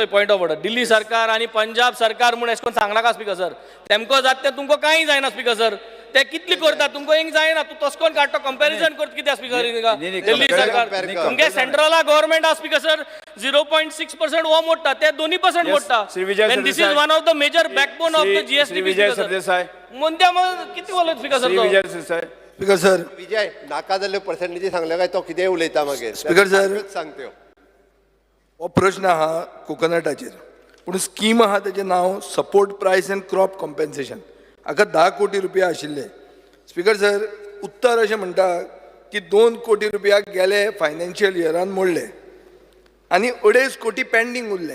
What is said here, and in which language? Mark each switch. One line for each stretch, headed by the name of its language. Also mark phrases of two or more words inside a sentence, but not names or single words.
Konkani: सर
English: point of order
Konkani: दिल्ली सरकार आणि पंजाब सरकार म्हणून अशें करून सांगनाका
English: speaker sir.
Konkani: तेमको जात तें तुमकां कांय जायना
English: speaker sir.
Konkani: ते कितली करता तुमकां एक जायना. तूं तसो करून काडटा कंपॅरिजन करता कित्याक स्पीकर दिल्ली सरकार तुमगे
English: central government
Konkani: आहा
English: speaker sir
Konkani: 0.6% हो मोडटा ते 2% मोडटा. श्री विजय
English: This is one of the major backbone of the GST.
Konkani: श्री विजय सरदेसाय. म्हणत्या मग किती बोलत स्पीकर श्री सर विजय सरदेसाय.
English: Speaker sir
Konkani: विजय नाका जाल्ले पर्सेंटेजी सांगले काय तो कितेंय उलयता मागीर.
English: Speaker sir
Konkani: सांगत्यो. हो प्रश्न आहा कोकोनटाचेर पूण स्कीम आहा तेजें नांव
English: support price and crop compensation.
Konkani: हाका 10 कोटी रुपया आशिल्ले.
English: speaker sir
Konkani: उत्तर अशें म्हणटा की 2 कोटी रुपया गेले फायनान्शियल इयरान मोडले आनी 2.5 कोटी पेंडींग उरले.